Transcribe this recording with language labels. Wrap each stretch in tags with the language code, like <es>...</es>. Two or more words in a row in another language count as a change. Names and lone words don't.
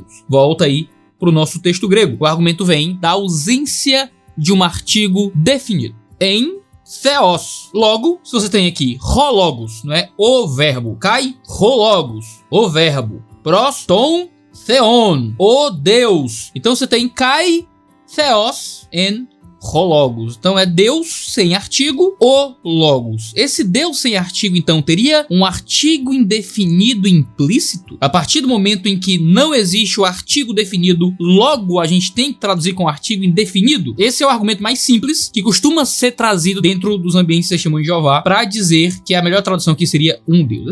<pt>Volta aí para o nosso texto grego. O argumento vem da ausência de um artigo definido.</pt> <el>ἦν θεός.</el> <pt>Logo, se você tem aqui hologos, não é? O verbo.</pt> <el>καὶ ὁ λόγος.</el> <pt>O verbo.</pt> <el>πρὸς τὸν θεόν.</el> <pt>O Deus. Então você tem</pt> <el>καὶ θεὸς ἦν ὁ λόγος.</el> <pt>Então é Deus sem artigo, o Logos. Esse Deus sem artigo, então, teria um artigo indefinido implícito? A partir do momento em que não existe o artigo definido, logo a gente tem que traduzir com artigo indefinido? Esse é o argumento mais simples que costuma ser trazido dentro dos ambientes de testemunho de Jeová para dizer que a melhor tradução aqui seria um Deus.</pt>